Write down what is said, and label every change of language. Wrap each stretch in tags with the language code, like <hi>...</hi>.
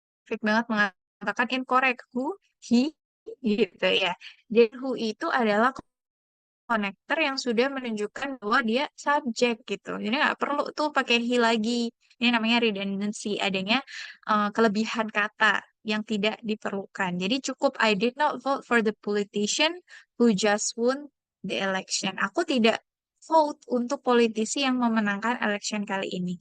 <id>spesifik banget mengatakan incorrect. Who, he, gitu ya. Jadi who itu adalah connector yang sudah menunjukkan bahwa dia subjek gitu. Jadi nggak perlu tuh pakai he lagi. Ini namanya redundancy, adanya kelebihan kata yang tidak diperlukan. Jadi cukup</id> <en>I did not vote for the politician who just won the election.</en> <id>Aku tidak vote untuk politisi yang memenangkan election kali ini.</id>